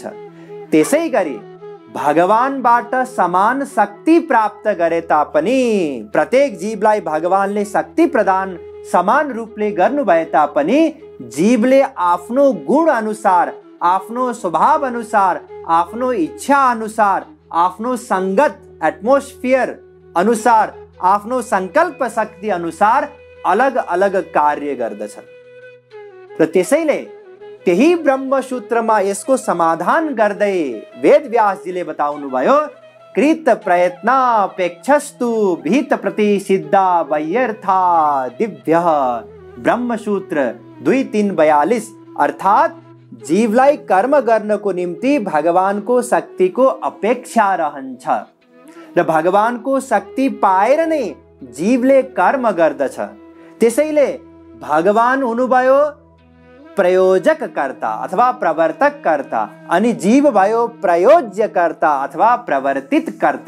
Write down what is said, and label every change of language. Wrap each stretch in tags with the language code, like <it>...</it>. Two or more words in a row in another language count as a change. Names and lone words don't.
<ne>त्यसै गरी भगवानबाट समान शक्ति प्राप्त गरे तापनि, प्रत्येक जीवलाई भगवानले शक्ति प्रदान समान रूपले गर्नु भए तापनि जीवले आफ्नो गुण अनुसार, आफ्नो स्वभाव अनुसार, आफ्नो इच्छा अनुसार, आफ्नो संगत एटमोस्फियर अनुसार, आफ्नो संकल्प शक्ति अनुसार अलग अलग कार्य गर्दछ। र त्यसैले त्यही ब्रह्मसूत्रमा यसको समाधान गर्दै वेदव्यासजीले बताउनु भयो,</ne> <sa>कृत प्रयत्नापेक्षस्तु भीत प्रतिसिद्धा वैयर्था दिव्य।</sa> <ne>ब्रह्मसूत्र 2:3-42। अर्थात जीवलाई कर्म गर्नको निम्ति भगवानको शक्तिको अपेक्षा रहन्छ र भगवानको शक्ति पाएर नै जीवले कर्म गर्दछ। त्यसैले भगवान हुनुभयो प्रयोजककर्ता अथवा प्रवर्तककर्ता, अनि जीव भयो प्रयोज्यकर्ता अथवा प्रवर्तितकर्ता।</ne>